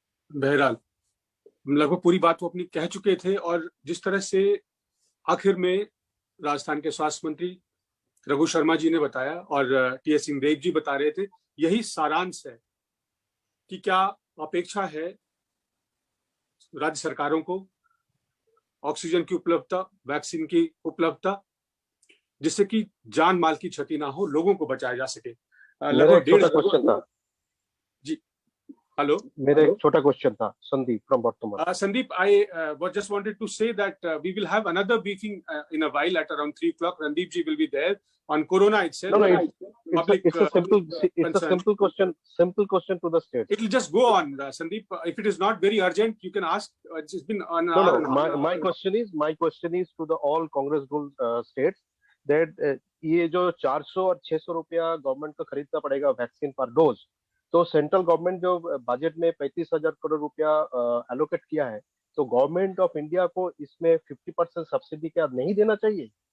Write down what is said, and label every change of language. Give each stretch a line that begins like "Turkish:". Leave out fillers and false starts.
Hindi: बहरहाल लगभग पूरी बात वो अपनी कह चुके थे और जिस तरह से आखिर में राजस्थान के स्वास्थ्य मंत्री रघु शर्मा जी ने बताया और टीएस सिंहदेव जी बता रहे थे, यही सारांश है कि क्या अपेक्षा है राज्य सरकारों को ऑक्सीजन की उपलब्धता, वैक्सीन की उपलब्धता, जिससे कि जान माल की क्षति ना हो, लोगों को बचाया जा सके। लगभग 150 था जी। हेलो, मेरा एक छोटा क्वेश्चन था। संदीप फ्रॉम बर्तमान।
English: Sandeep, I just wanted to say that we will have another briefing in a while at around 3 o'clock. Randeep ji will be there on Corona itself. No, it's a simple question. Simple question to the state. It will just go on, Sandeep. If it is not very urgent, you can ask. It's been on. No. My question is to the all Congress ruled states that
Hindi: ये जो 400 और 600 रुपया government को खरीदना पड़ेगा vaccine पर dose, तो central government जो बजट में 35,000 करोड़ रुपया एलोकेट किया है, तो गवर्नमेंट ऑफ इंडिया को इसमें 50% सब्सिडी क्या नहीं देना चाहिए?